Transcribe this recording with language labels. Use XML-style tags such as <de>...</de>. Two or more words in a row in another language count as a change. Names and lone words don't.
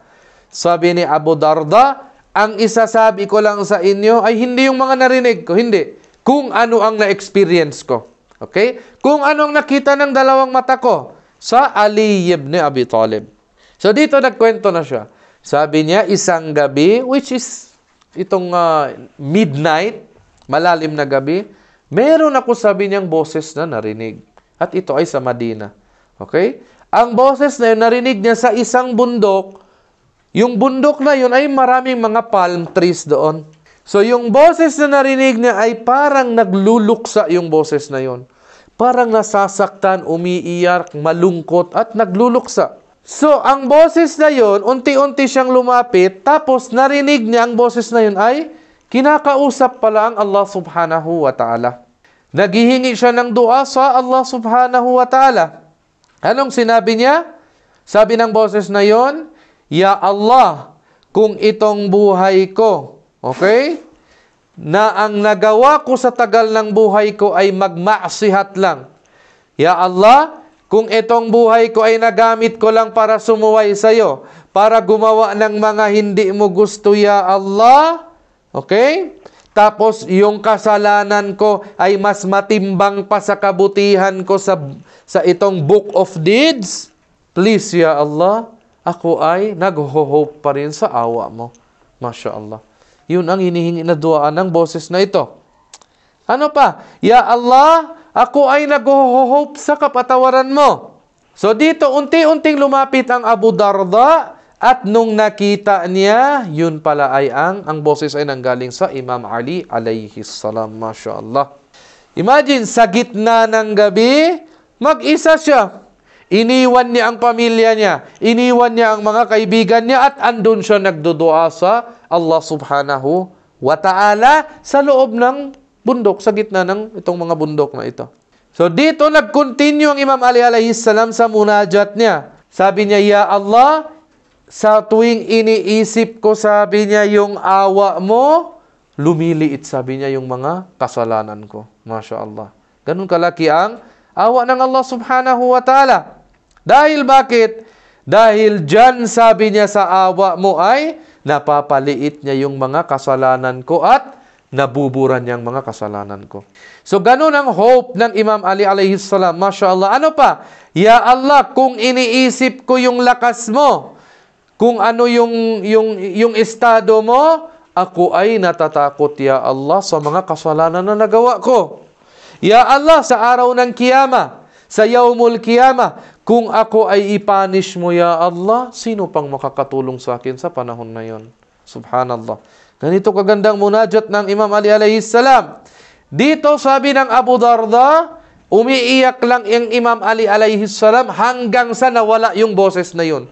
<tl>Sabi ni Abu Darda, ang isasabi ko lang sa inyo ay hindi yung mga narinig ko, hindi. Kung ano ang na-experience ko. Okay? Kung ano ang nakita ng dalawang mata ko sa Ali ibn Abi Talib. So dito nagkwento na siya. Sabi niya, isang gabi,</tl> <en>which is</en> <tl>itong midnight, malalim na gabi, meron ako, sabi niyang, boses na narinig. At ito ay sa Madina. Okay? Ang boses na yun, narinig niya sa isang bundok. Yung bundok na yun ay maraming mga</tl> <en>palm trees</en> <tl>doon. So yung boses na narinig niya ay parang nagluluksa yung boses na yun. Parang nasasaktan, umiiyak, malungkot at nagluluksa. So ang boses na yun, unti-unti siyang lumapit, tapos narinig niya ang boses na yun ay kinakausap pala ang</tl> <ar>الله سبحانه وتعالى.</ar> <tl>Naghihingi siya ng dua sa</tl> <ar>الله سبحانه وتعالى.</ar> <tl>Anong sinabi niya? Sabi ng boses na yon, Ya Allah, kung itong buhay ko, okay, na ang nagawa ko sa tagal ng buhay ko ay magmaksihat lang. Ya Allah, kung itong buhay ko ay nagamit ko lang para sumuway sa'yo, para gumawa ng mga hindi mo gusto, Ya Allah, okay? Tapos, yung kasalanan ko ay mas matimbang pa sa kabutihan ko sa itong</tl> <en>book of deeds.</en> <tl>Please, Ya Allah, ako ay nag-hope pa rin sa awa mo.</tl> <ar>ما شاء الله.</ar> <tl>Yun ang hinihingi na duaan ng boses na ito. Ano pa? Ya Allah, ako ay nag-hope sa kapatawaran mo. So dito, unti-unting lumapit ang Abu Darda. At nung nakita niya, yun pala ay ang boses ay nanggaling sa Imam Ali</tl> <ar>عليه السلام. ما شاء الله.</ar> <tl>Imagine, sa gitna ng gabi, mag-isa siya. Iniwan niya ang pamilya niya. Iniwan niya ang mga kaibigan niya at andun siya nagdudua sa</tl> <ar>الله سبحانه وتعالى</ar> <tl>sa loob ng bundok, sa gitna ng itong mga bundok na ito. So dito nag-continue ang Imam Ali</tl> <ar>عليه السلام</ar> <tl>sa munajat niya. Sabi niya, Ya Allah, sa tuwing iniisip ko, sabi niya, yung awa mo, lumiliit, sabi niya, yung mga kasalanan ko.</tl> <ar>ما شاء الله.</ar> <tl>Ganun kalaki ang awa ng</tl> <ar>الله سبحانه وتعالى.</ar> <tl>Dahil bakit? Dahil dyan, sabi niya, sa awa mo ay napapaliit niya yung mga kasalanan ko at nabuburan niyang mga kasalanan ko. So, ganun ang hope ng Imam Ali</tl> <ar>عليه السلام. ما شاء الله.</ar> <tl>Ano pa? Ya Allah, kung iniisip ko yung lakas mo, kung ano yung estado mo, ako ay natatakot, Ya Allah, sa mga kasalanan na nagawa ko. Ya Allah, sa araw ng kiyama, sa</tl> <ar>يوم القيامة,</ar> <tl>kung ako ay ipanish mo, Ya Allah, sino pang makakatulong sa akin sa panahon na yon? Subhanallah. Ganito kagandang munajat ng Imam Ali</tl> <ar>عليه السلام.</ar> <tl>Dito sabi ng Abu Darda, umiiyak lang yung Imam Ali</tl> <ar>عليه السلام</ar> <tl>hanggang sa nawala yung boses na yun.</tl>